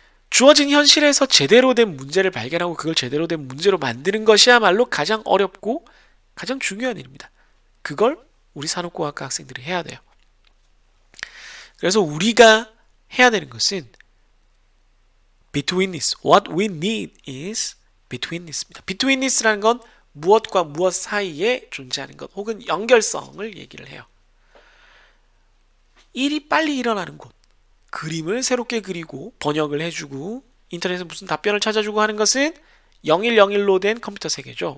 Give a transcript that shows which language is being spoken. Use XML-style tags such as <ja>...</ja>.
<ko>주어진 현실에서 제대로 된 문제를 발견하고 그걸 제대로 된 문제로 만드는 것이야말로 가장 어렵고 가장 중요한 일입니다. 그걸 우리 산업공학과 학생들이 해야 돼요. 그래서 우리가 해야 되는 것은 betweenness.</ko> <en>What we need is betweenness입니다.</en> <ko>betweenness라는 건 무엇과 무엇 사이에 존재하는 것 혹은 연결성을 얘기를 해요. 일이 빨리 일어나는 곳 그림을 새롭게 그리고 번역을 해주고 인터넷에 무슨 답변을 찾아주고 하는 것은 0101로 된 컴퓨터 세계죠.</ko>